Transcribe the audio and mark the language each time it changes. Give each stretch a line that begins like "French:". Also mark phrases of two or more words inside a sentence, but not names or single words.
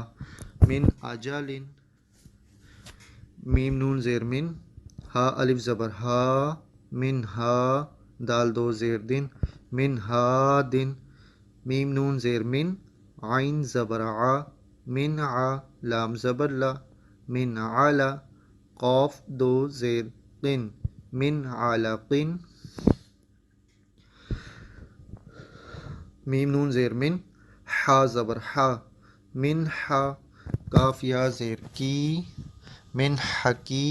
Urdu: من آجا لن. میم نون زیر من، ہا الف زبر ہا، من ہا، دال 2 زیر دن، من ہا دن. میم نون زیر من، عین زبر آ، من آ، لام زبر لا، من علا. قاف 2 زیر قن، من علقن. میم نون زیر من، حا زبر حا، من حا. کاف یا زیر کی، من حکی.